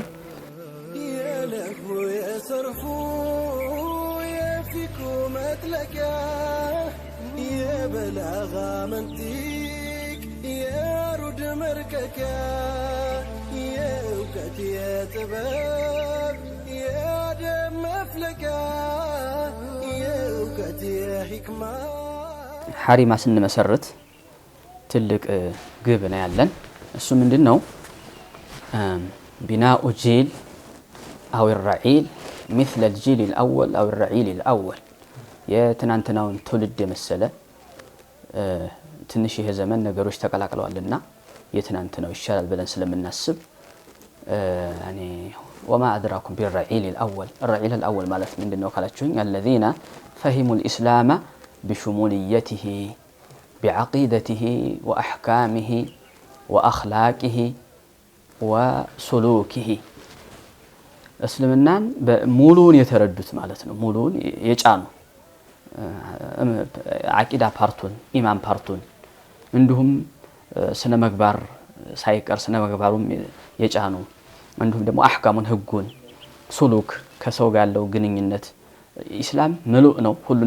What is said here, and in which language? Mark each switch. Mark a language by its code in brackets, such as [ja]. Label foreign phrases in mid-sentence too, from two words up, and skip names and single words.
[am] የለፉ የሰርፉ የፊኩ መጥለቂያ የበላጋ መንጢቅ የሩድ መርከኪያ የእውቀት የጥበብ የአደም መፍለቂያ የእውቀት የሕክማ ሐሪማ ስንመሰርት ትልቅ ግብ ነው ያለን እሱ ምንድነው [ar] بناء جيل أو الرعيل مثل الجيل الأول أو الرعيل الأول [am] የትናንትናውን ትውልድ የመሰለ ትንሽ ይሄ ዘመን ነገሮች ተቀላቅለዋልና የትናንትናው ይሻላል ብለን ስለምናስብ [ar] يعني وما أدراكم بالرعيل الأول الرعيل الأول [am] ማለት ምንድነው ካላችሁኝ [ar] الذين فهموا الإسلام بشموليته بعقيدته وأحكامه وأخلاقه [am] وسلوكه እስልምናን በሙሉን የተረዱት ማለት ነው ሙሉን የጫኑ አቂዳ ፓርቱን ኢማን ፓርቱን እንዲሁም ስነ ምግባር ሳይቀር ስነ ምግባሩም የጫኑ እንዲሁም ደግሞ አህካሙን ህጉን ሱሉክ ከሰው ጋር ያለው ግንኙነት ኢስላም ምሉእ ነው ሁሉን